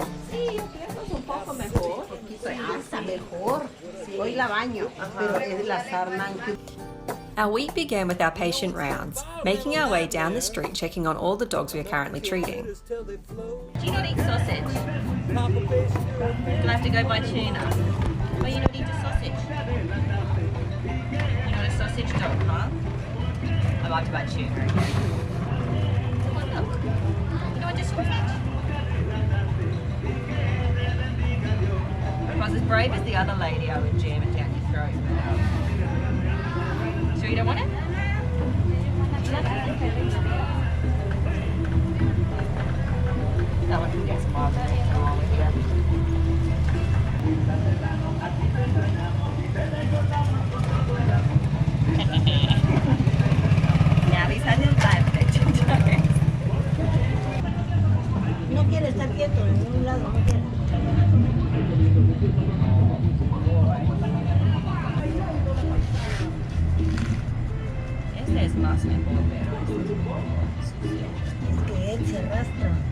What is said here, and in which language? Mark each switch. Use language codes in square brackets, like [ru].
[es] Sí, yo pienso es un poco mejor. Hasta mejor. Hoy la baño, pero es la sarna. [en] Our week began with our patient rounds, making our way down the street checking on all the dogs we are currently treating. Do you not eat sausage? Do I have to go buy tuna? Well, you don't eat the sausage. You're not a sausage dog, huh? I like to buy tuna, okay? Come on, look. You don't want the sausage? If I was as brave as the other lady, I would jam it down your throat. But, sure you don't want it? That one can get some miles and take them all with you. Now he's had his life picture. [es] No quiere estar quieto en ningún lado, no quiere. Este es más mejor, pero Es que él se arrastra.